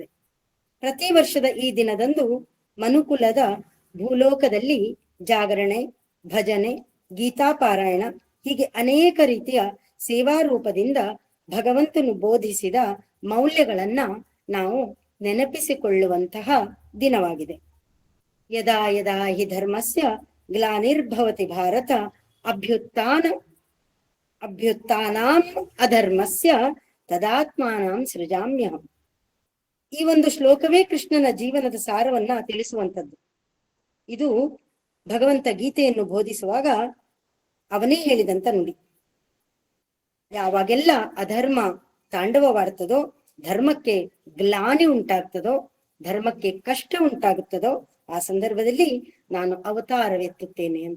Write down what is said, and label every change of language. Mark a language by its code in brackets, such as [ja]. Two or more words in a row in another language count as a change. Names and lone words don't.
[kn] ಪ್ರತಿ ವರ್ಷದ ಈ ದಿನದಂದು ಮನುಕುಲದ ಭೂಲೋಕದಲ್ಲಿ ಜಾಗರಣೆ, ಭಜನೆ, ಗೀತಾಪಾರಾಯಣ ಹೀಗೆ ಅನೇಕ ರೀತಿಯ ಸೇವಾರೂಪದಿಂದ ಭಗವಂತನು ಬೋಧಿಸಿದ ಮೌಲ್ಯಗಳನ್ನ ನಾವು ನೆನಪಿಸಿಕೊಳ್ಳುವಂತಹ ದಿನವಾಗಿದೆ. [sa] ಯದಾ ಯದಾ ಹಿ ಧರ್ಮಸ್ಯ ಗ್ಲಾನಿರ್ಭವತಿ ಭಾರತ ಅಭ್ಯುತ್ಥಾನಾಂ ಅಧರ್ಮಸ್ಯ ತದಾತ್ಮಾನಾಂ ಸೃಜಾಮ್ಯಹಂ. [kn] ಈ ಒಂದು ಶ್ಲೋಕವೇ ಕೃಷ್ಣನ ಜೀವನದ ಸಾರವನ್ನ ತಿಳಿಸುವಂಥದ್ದು. ಇದು ಭಗವಂತ ಗೀತೆಯನ್ನು ಬೋಧಿಸುವಾಗ ಅವನೇ ಹೇಳಿದಂತ ನುಡಿ. ಯಾವಾಗೆಲ್ಲ ಅಧರ್ಮ ತಾಂಡವವಾಡ್ತದೋ, ಧರ್ಮಕ್ಕೆ ಗ್ಲಾನಿ ಉಂಟಾಗ್ತದೋ, ಧರ್ಮಕ್ಕೆ ಕಷ್ಟ ಉಂಟಾಗುತ್ತದೋ, ಆ ಸಂದರ್ಭದಲ್ಲಿ ನಾನು ಅವತಾರವೆತ್ತುತ್ತೇನೆ ಅಂತ.